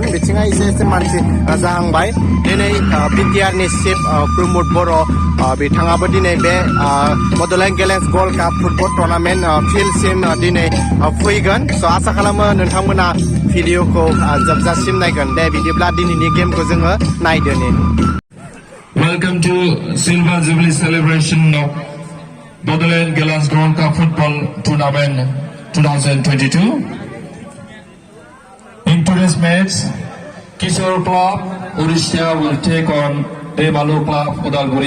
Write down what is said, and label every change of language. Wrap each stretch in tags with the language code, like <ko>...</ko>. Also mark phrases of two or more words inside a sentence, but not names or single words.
<brx>बिथिंहाय एसे मानसि जाहांबाय। दिनै बिटिआरनि चिफ प्रमद बर' बिथाङाबो दिनै बे बड'लेण्ड गेलेन्स गल्ड काप फुटबल टुर्नामेन्ट फिल्डसिम दिनै फैगोन। स' आसा खालामो नोंथांमोना भिडिअखौ जोबजासिम नायगोन। दे बिदिब्ला दिनैनि गेमखौ जोङो नायदोनि।</brx> <en>Welcome to Silver Jubilee celebration of Bodoland Gallants Gold Cup Football Tournament 2022. In today's match, Kishore Club Odisha will take on Dimalu Club Udalguri.</en>